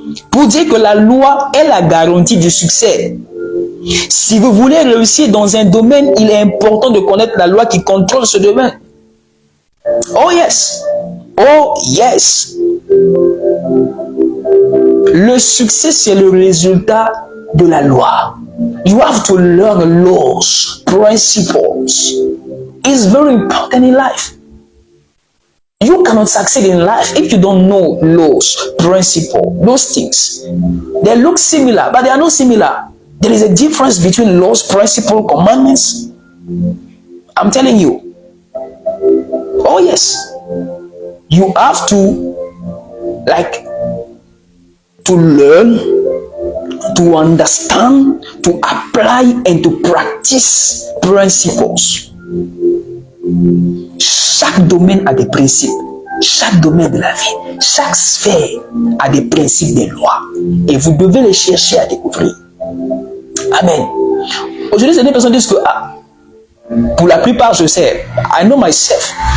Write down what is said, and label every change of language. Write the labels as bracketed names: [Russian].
[French] Pour dire que la loi est la garantie du succès. Si vous voulez réussir dans un domaine, il est important de connaître la loi qui contrôle ce domaine. [English] Oh yes. Oh yes. [French] Le succès, c'est le résultat de la loi. [English] You have to learn laws, principles. It's very important in life. You cannot succeed in life if you don't know laws, principles, those things. They look similar, but they are not similar. There is a difference between laws, principles, commandments. I'm telling you. Oh yes. You have to learn, to understand, to apply and to practice principles. [French] Chaque domaine a des principes. Chaque domaine de la vie, chaque sphère a des principes, des lois. Et vous devez les chercher à découvrir. Amen. Aujourd'hui, certaines personnes disent que, pour la plupart, je sais, [English] I know myself.